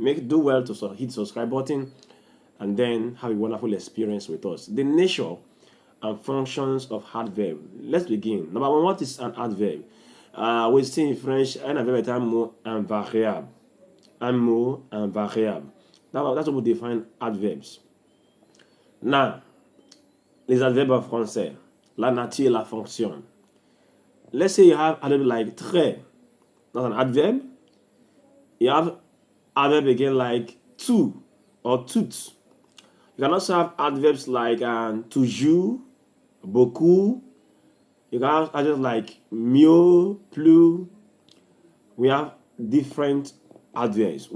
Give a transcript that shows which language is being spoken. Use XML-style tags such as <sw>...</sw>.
<en>Do well to hit the subscribe button and then have a wonderful experience with us. The nature and functions of adverb. Let's begin. Number one, what is an adverb? We say in French,</en> <fr>un adverbe est un mot invariable. Un mot invariable.</fr> <en>That's what we define adverbs.</en> <fr>Now, les adverbes en français, la nature et la fonction.</fr> <en>Let's say you have adverb like très. That's an adverb. You have adverb again like tout or tout. You can also have adverbs like toujours, beaucoup. You can have adverbs like mieux, plus. We have different adverbs.</en>